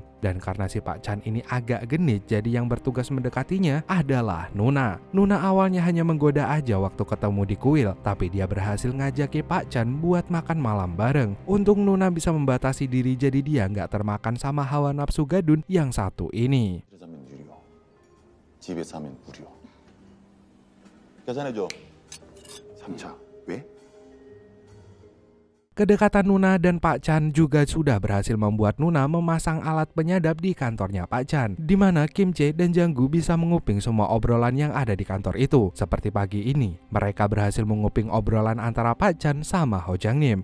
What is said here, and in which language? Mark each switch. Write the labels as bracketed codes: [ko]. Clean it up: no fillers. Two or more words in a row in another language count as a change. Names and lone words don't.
[id] Dan karena si Pak Chan ini agak genit, jadi yang bertugas mendekatinya adalah Nuna. Nuna awalnya hanya menggoda aja waktu ketemu di kuil, tapi dia berhasil ngajaki Pak Chan buat makan malam bareng. Untung Nuna bisa membatasi diri jadi dia nggak termakan sama hawa nafsu gadun yang satu ini. [ko] 사면 유료, 집에서 하면 무료. 계산해줘. 3차 왜? [id] Kedekatan Nuna dan Pak Chan juga sudah berhasil membuat Nuna memasang alat penyadap di kantornya Pak Chan, di mana Kim Jae dan Jang-gu bisa menguping semua obrolan yang ada di kantor itu. Seperti pagi ini, mereka berhasil menguping obrolan antara Pak Chan sama Ho Jang Nim.